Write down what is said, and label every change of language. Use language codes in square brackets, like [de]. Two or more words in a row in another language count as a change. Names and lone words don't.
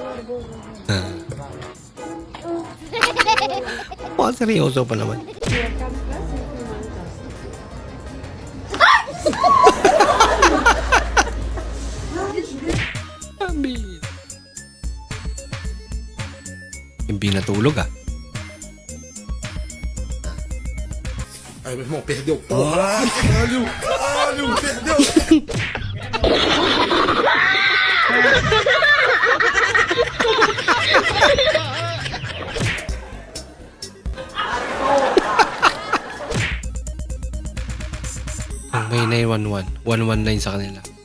[tl] Mukhang seryoso pa naman. Sabi. Hindi natulog ah. [pt] Ai, meu irmão, perdeu. Porra! Caralho! Caralho! Perdeu! [tl] Ang may 911, 119 sa kanila.